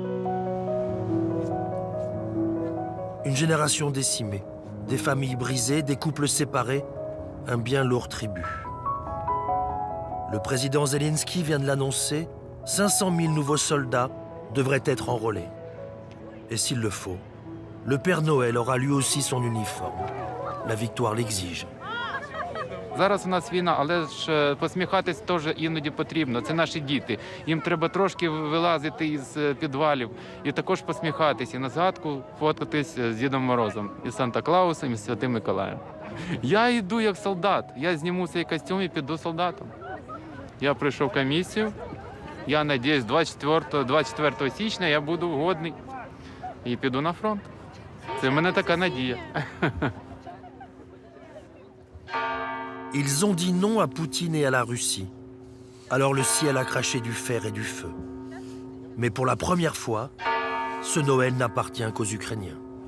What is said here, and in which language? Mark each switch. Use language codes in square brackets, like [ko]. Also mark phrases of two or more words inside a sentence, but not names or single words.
[fr] Une génération décimée, des familles brisées, des couples séparés, un bien lourd tribut. Le président Zelensky vient de l'annoncer, 500 000 nouveaux soldats devraient être enrôlés. Et s'il le faut, le Père Noël aura lui aussi son uniforme. La victoire l'exige. [uk] Зараз у нас війна, але ж посміхатись теж іноді потрібно. Це наші діти. Їм треба трошки вилазити із підвалів і також посміхатись. І на згадку фоткатись з Дідом Морозом, і Санта-Клаусом, і Святим Миколаєм. Я йду як солдат. Я зніму цей костюм і піду солдатом. Я пройшов комісію. Я сподіваюся, 24 січня я буду годний і піду на фронт. Це в мене така надія. [fr] Ils ont dit non à Poutine et à la Russie. Alors le ciel a craché du fer et du feu. Mais pour la première fois, ce Noël n'appartient qu'aux Ukrainiens.